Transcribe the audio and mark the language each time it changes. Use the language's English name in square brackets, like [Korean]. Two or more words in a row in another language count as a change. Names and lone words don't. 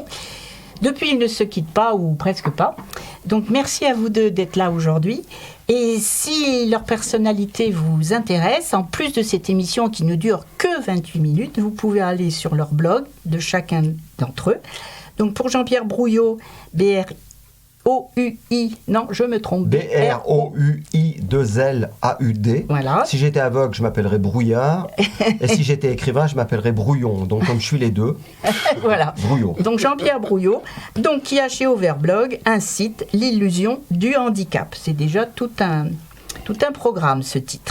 [French] Depuis, ils ne se quittent pas, ou presque pas. Donc, merci à vous deux d'être là aujourd'hui. Et si leur personnalité vous intéresse, en plus de cette émission qui ne dure que 28 minutes, vous pouvez aller sur leur blog de chacun d'entre eux. Donc, pour Jean-Pierre Brouillot, B-R-O-U-I, non, je me trompe. B-R-O-U-I-2-L-A-U-D. Voilà. Si j'étais aveugle, je m'appellerais Brouillard. Et si j'étais écrivain, je m'appellerais Brouillon. Donc, comme je suis les deux, voilà. Brouillot. Donc, Jean-Pierre Brouillot, donc, qui a chez Overblog un site, L'illusion du handicap. C'est déjà tout un programme, ce titre.